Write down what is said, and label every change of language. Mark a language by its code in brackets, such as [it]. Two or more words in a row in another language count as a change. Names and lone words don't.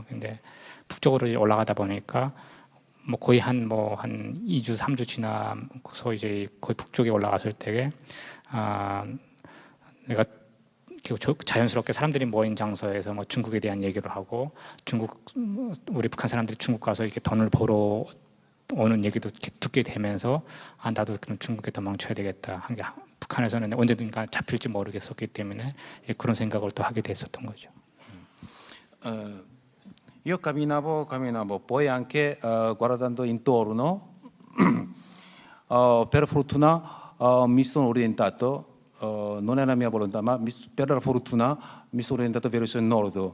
[ko] 근데 북쪽으로 이제 올라가다 보니까 뭐 거의 한 2주, 3주 지나서 이제 거의 북쪽에 올라갔을 때에 내가 자연스럽게 사람들이 모인 장소에서 뭐 중국에 대한 얘기를 하고, 우리 북한 사람들이 중국 가서 이렇게 돈을 벌어 오는 얘기도 듣게 되면서 나도 그럼 중국에 도망쳐야 되겠다 한 게, 북한에서는 언제든가 잡힐지 모르겠었기 때문에 이제 그런 생각을 또 하게 됐었던 거죠. [it] Io camminavo, poi anche guardando intorno, per fortuna mi sono orientato, non è la mia volontà, ma per la fortuna mi sono orientato verso il nord.